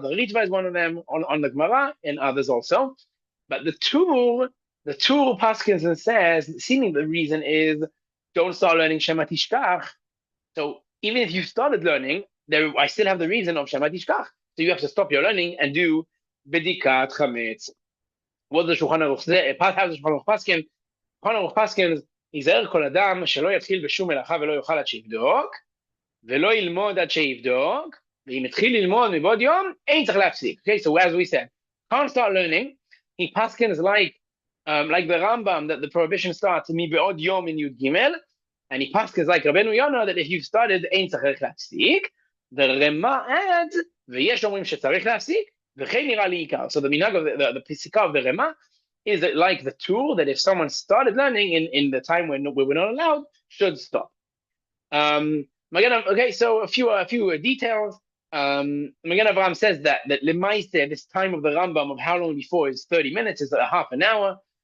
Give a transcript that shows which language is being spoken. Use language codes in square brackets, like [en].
[en] The Ritva is one of them on the Gemara, and others also. But the Tur paskins and says, seeming the reason is don't start learning Shema Tishkach. So even if you started learning, I still have the reason of Shema Tishkach. So you have to stop your learning and do Bedikat Chametz. What the Shulchan Aruch says, how the Shulchan Aruch paskin? Shulchan Aruch paskins, [he] ייזהר כל אדם שלא יתחיל בשום מלאכה ולא יאכל עד שיבדוק, ולא ילמוד עד שיבדוק, ואם יתחיל ללמוד מבעוד יום, אין צריך להפסיק. [en] Okay, so as we said, can't start learning. He paskins like the Rambam that the prohibition starts [he] מבעוד יום [en] in Yud Gimel, and he paskins like Rabbeinu Yonah that if you've started, [he] אין צריך להפסיק. [en] The Rema adds, [he] ויש אומרים שצריך להפסיק, וכן נראה לי עיקר. [en] So the minhag of the Pesika of the Rema is that like the tool that if someone started learning in the time when we were not allowed, should stop. Okay, so a few details. Magen Avraham says that Lemaise, this time of the Rambam of how long before is 30 minutes, is half an hour.